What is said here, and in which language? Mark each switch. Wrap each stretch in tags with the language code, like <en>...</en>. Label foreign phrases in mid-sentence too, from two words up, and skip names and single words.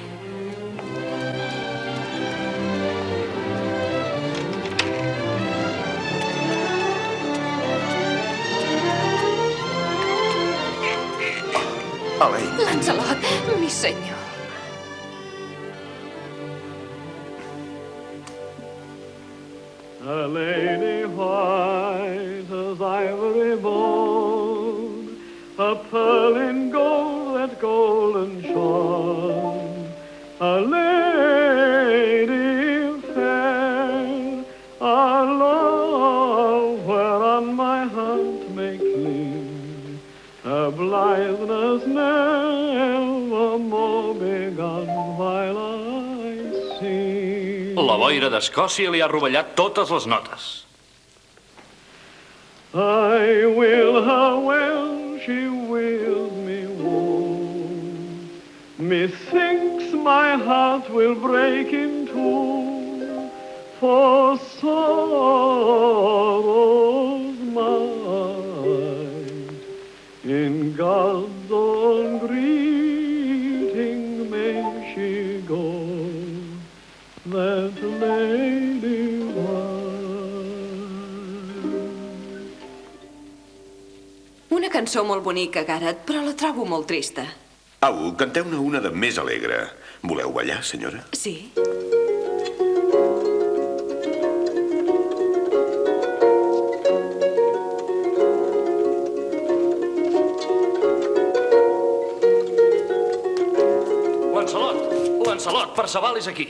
<ca>Elaine. Lancelot, mi senyor.</ca> <en>A lady white as ivory bone, a pearl in gold that golden shone. A lady fair, a love whereon my heart may cling, a blitheness never more begun while I sing.</en> <ca>La boira d'Escòcia li ha rovellat totes les notes.</ca> <en>I will her well, she wills me woe. Methinks my heart will break in two, for sorrow's might. In God's own greeting may she go, that lady</en> <ca>Una cançó molt bonica, Gareth, però la trobo molt trista. Au, canteu-ne una de més alegre. Voleu ballar, senyora? Sí. Lancelot, Perceval és aquí.</ca>